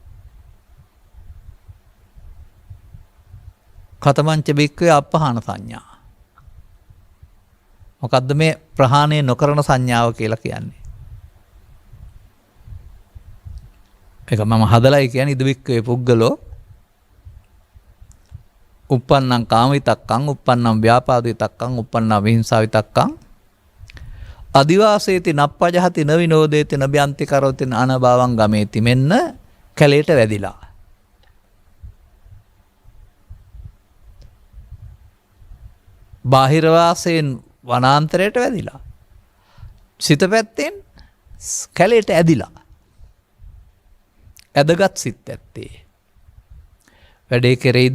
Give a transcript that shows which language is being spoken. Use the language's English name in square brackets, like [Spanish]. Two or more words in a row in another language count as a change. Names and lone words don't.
[Pali] කතමංච බික්කවේ අපහාන සංඥා. [Sinhala] මොකද්ද මේ ප්‍රහාණය නොකරන සංඥාව කියලා කියන්නේ? ඒක මම හදලයි කියන්නේ [Pali] ඉදවික්කවේ පුද්ගලෝ uppannam කාමිතක්කං, uppannam ව්‍යාපාදිතක්කං, uppannam විහිංසාවිතක්කං අදිවාසේති නප්පජහති නවිනෝදේති නබ්‍යන්ති කරෝති අනභවං ගමේති. [Sinhala] මෙන්න කැලේට වැදිලා. බාහිර වාසයෙන් වනාන්තරයට වැදිලා. සිත පැත්තෙන් කැලේට ඇදිලා. ඇදගත් සිත් ඇත්තේ. වැඩේ කෙරෙයිද?